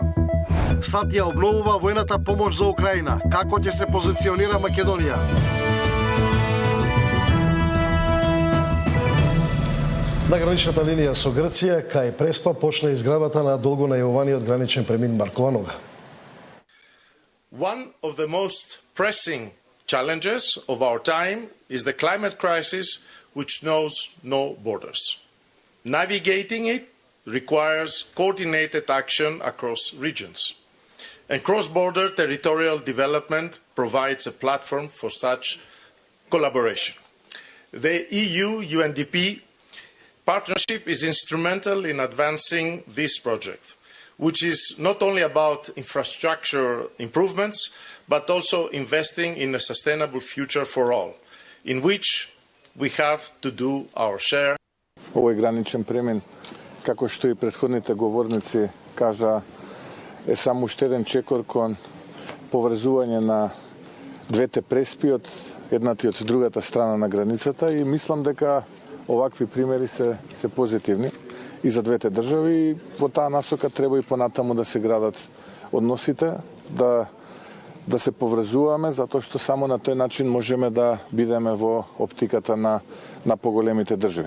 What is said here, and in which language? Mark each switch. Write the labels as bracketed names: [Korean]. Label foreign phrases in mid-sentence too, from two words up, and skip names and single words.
[Macedonian] САД ја обновува војната помош за Украина. Како ќе се позиционира Македонија? На граничната линија со Грција, кај Преспа, почна изградбата на долго најавуваниот граничен премин Маркова нога. [English] One of the most pressing challenges of our time is the climate crisis, which knows no borders. Navigating it requires coordinated action across regions. And cross-border territorial development provides a platform for such collaboration. The EU-UNDP partnership is instrumental in advancing this project, which is not only about infrastructure improvements, but also investing in a sustainable future for all, in which we have to do our share. [Macedonian] Овој граничен премин, како што и претходните говорници кажа, е само уште еден чекор кон поврзување на двете преспи од едната и од другата страна на границата и мислам дека овакви примери се позитивни и за двете држави и во таа насока треба и понатаму да се градат односите, да се поврзуваме, затоа што само на тој начин можеме да бидеме во оптиката на поголемите држави.